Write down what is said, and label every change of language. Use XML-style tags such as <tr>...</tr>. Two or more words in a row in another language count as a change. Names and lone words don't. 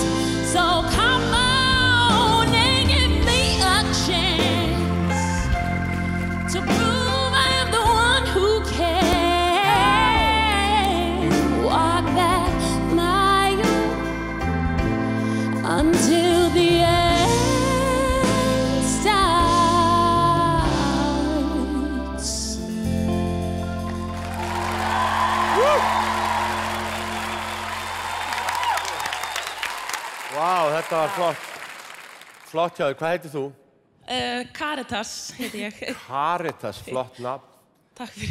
<en>So come on and give me a chance to prove I'm the one who can walk that mile until the end starts.</en> <is>Vá, þetta var flott. Flott hjá þér. Hvað heitir þú? Caritas heiti ég. Caritas, flott nafn. Takk fyrir.</is>